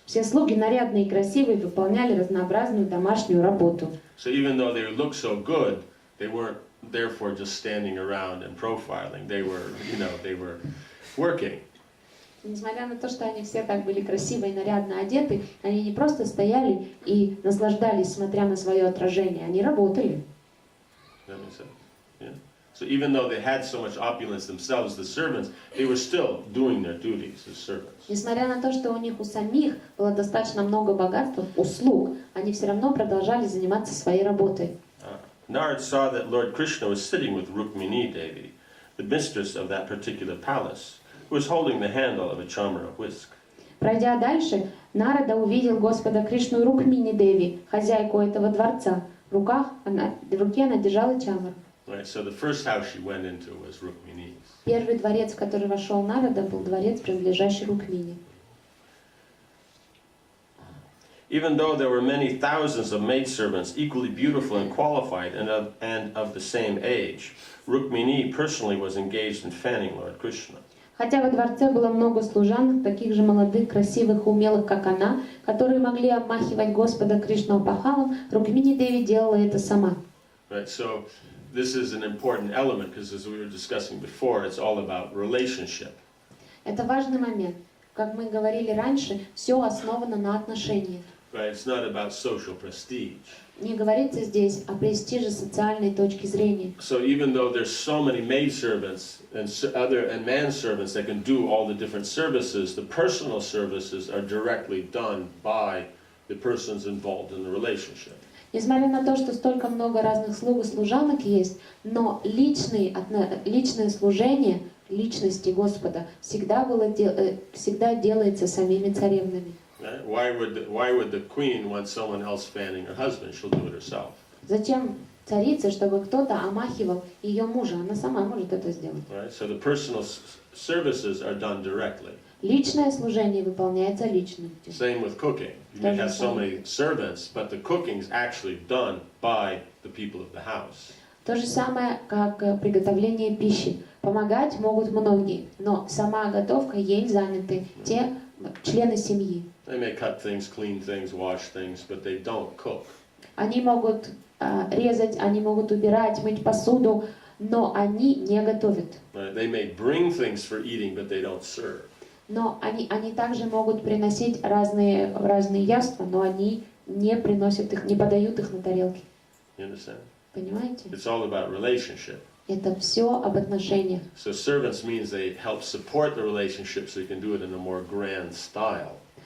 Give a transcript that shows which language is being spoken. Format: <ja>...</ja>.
<ru>Все слуги нарядные и красивые выполняли разнообразную домашнюю работу.</ru> <en>So even though they looked so good, they weren't therefore just standing around and profiling. They were, they were working.</en> <ru>Несмотря на то, что они все так были красиво и нарядно одеты, они не просто стояли и наслаждались, смотря на свое отражение, они работали.</ru> <en>That makes sense? Yeah. So even though they had so much opulence themselves, the servants, they were still doing their duties as servants.</en> <ru>Несмотря на то, что у них у самих было достаточно много богатства, услуг, они все равно продолжали заниматься своей работой.</ru> <en>Narad saw that Lord Krishna was sitting with Rukmini Devi, the mistress of that particular palace, who was holding the handle of a chamara whisk.</en> <ru>Пройдя дальше, Нарада увидел Господа Кришну и Рукмини Деви, хозяйку этого дворца. В руке она держала чамар.</ru> <en>Right, so the first house she went into was Rukmini's.</en> <ru>Первый дворец, в который вошел Нарада, был дворец, принадлежащий Рукмини.</ru> <en>Even though there were many thousands of maidservants equally beautiful and qualified and of the same age, Rukmini personally was engaged in fanning Lord Krishna.</en> <ru>Хотя во дворце было много служанок, таких же молодых, красивых, умелых, как она, которые могли обмахивать Господа Кришну опахалом, Рукмини Деви делала это сама.</ru> <en>Right, so this is an important element because, as we were discussing before, it's all about relationship.</en> <ru>Это важный момент. Как мы говорили раньше, все основано на отношениях.</ru> <en>Right, it's not about social prestige.</en> <ru>Не говорится здесь о престиже социальной точки зрения.</ru> <en>So even though there's so many maidservants and manservants that can do all the different services, the personal services are directly done by the persons involved in the relationship.</en> <ru>Несмотря на то, что столько много разных слуг и служанок есть, но личное служение личности Господа всегда делается самими царевнами.</ru> <en>Right? Why would the queen want someone else fanning her husband? She'll do it herself.</en> <ru>Зачем царице, чтобы кто-то омахивал ее мужа? Она сама может это сделать.</ru> <en>Right? So the personal services are done directly.</en> <ru>Личное служение выполняется личностью.</ru> <en>Same with cooking. You may have so many servants, but the cooking is actually done by the people of the house.</en> <ru>То же самое, как приготовление пищи. Помогать могут многие, но сама готовка, ей заняты те члены семьи.</ru> <en>They may cut things, clean things, wash things, but they don't cook.</en> <ru>Они могут резать, они могут убирать, мыть посуду, но они не готовят.</ru> <en>Right? They may bring things for eating, but they don't serve.</en> <ru>Но они также могут приносить разные яства, но они не приносят их, не подают их на тарелки.</ru> <en>You understand?</en> <ru>Понимаете?</ru> <en>It's all about relationship.</en> <ru>Это все об отношениях.</ru> <en>So servants means they help support the relationship so you can do it in a more grand style.</en>